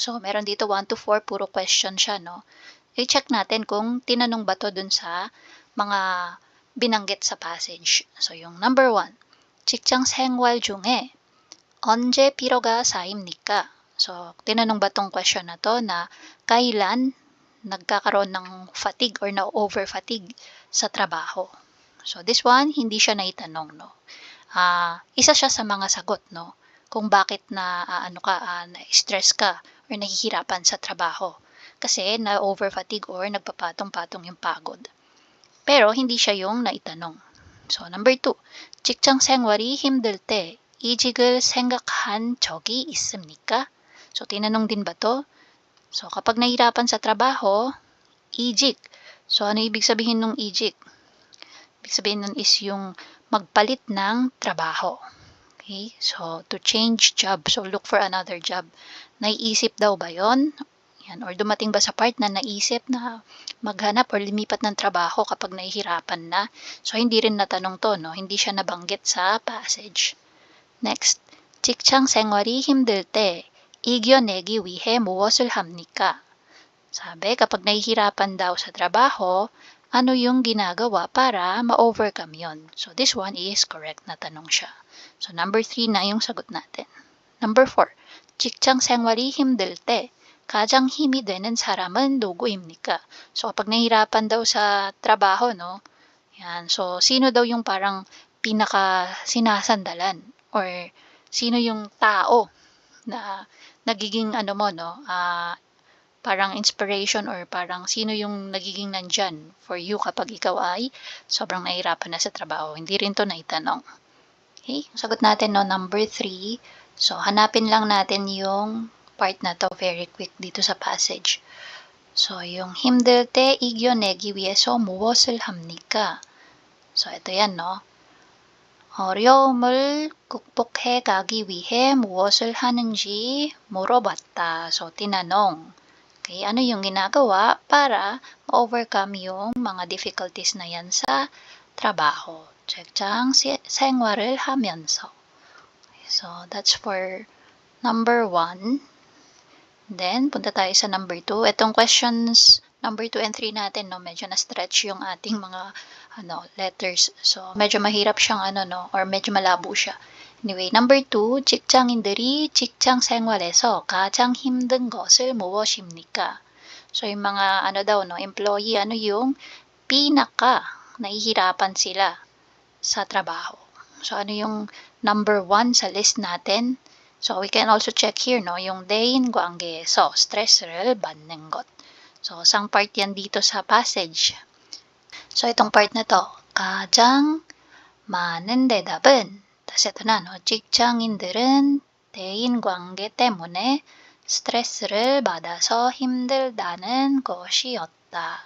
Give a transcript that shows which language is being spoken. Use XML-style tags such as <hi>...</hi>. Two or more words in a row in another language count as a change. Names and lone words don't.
<tl>So, meron dito 1 to 4, puro question siya, no? I-check natin kung tinanong ba to dun sa mga binanggit sa passage. So, yung number 1,</tl> <ko>직장 생활 중에 언제 피로가 쌓입니까?</ko> <tl>So, tinanong ba tong question na to na kailan nagkakaroon ng fatigue or na-over fatigue sa trabaho?</tl> <en>So, this one,</en> <tl>hindi siya naitanong, no? Isa siya sa mga sagot, no? Kung bakit na-stress ka or nahihirapan sa trabaho. Kasi na-over fatigue or nagpapatong-patong yung pagod. Pero, hindi siya yung naitanong. So, number 2,</tl> <ko>직장 생활이 힘들 때 이직을 생각한 적이 있습니까?</ko> <tl>So, tinanong din ba to? So, kapag nahirapan sa trabaho, ijik. So, ano ibig sabihin ng ijik? Ibig sabihin nun is yung magpalit ng trabaho.</tl> <en>Okay? So, to change job. So, look for another job.</en> <tl>Naiisip daw ba yon? Yan. Or dumating ba sa part na naisip na maghanap or lumipat ng trabaho kapag nahihirapan na? So, hindi rin natanong to, no? Hindi siya nabanggit sa passage. Next.</tl> <ko>직장 생활이 힘들 때 이겨내기 위해 무엇을 합니까?</ko> <tl>Sabi, kapag nahihirapan daw sa trabaho, ano yung ginagawa para ma-overcome yon?</tl> <en>So, this one is correct na tanong siya.</en> <tl>So, number 3 na yung sagot natin. Number 4,</tl> <ko>직장 생활이 힘들 때 가장 힘이 되는 사람은 누구입니까?</ko> <tl>So, kapag nahihirapan daw sa trabaho, no? Yan. So, sino daw yung parang pinaka sinasandalan? Or sino yung tao na nagiging parang inspiration or parang sino yung nagiging nandyan</tl> <en>for you</en> <tl>kapag ikaw ay sobrang nahihirapan na sa trabaho. Hindi rin to naitanong. Okay? Sagot natin, no, number 3. So, hanapin lang natin yung part na to</tl> <en>very quick</en> <tl>dito sa passage. So, yung</tl> <ko>힘들 때 이겨내기 위해서 무엇을 합니까?</ko> <tl>So, ito yan, no?</tl> <ko>어려움을 극복해 가기 위해 무엇을 하는지 물어봤다.</ko> <tl>So, tinanong. Okay, ano yung ginagawa para ma-overcome yung mga difficulties na yan sa trabaho?</tl> <ko>직장 생활을 하면서.</ko> <en>So, that's for number 1. Then,</en> <tl>punta tayo sa number 2. Itong questions number 2 and 3 natin, no, medyo na-stretch yung ating mga letters. So, medyo mahirap siyang or medyo malabo siya. Anyway, number 2,</tl> <ko>직장인들이 직장 생활에서 가장 힘든 것을 무엇입니까?</ko> <tl>So, yung mga employee, yung pinaka nahihirapan sila sa trabaho. So, ano yung number 1 sa list natin?</tl> <en>So, we can also check here, no,</en> <tl>yung</tl> <ko>대인 관계에서 스트레스를 받는 것.</ko> <tl>So, isang part yan dito sa passage. So, itong part na to,</tl> <ko>가장 많은 대답은,</ko> <tl>tapos ito na, no?</tl> <ko>직장인들은 대인관계 때문에 스트레스를 받아서 힘들다는 것이었다.</ko>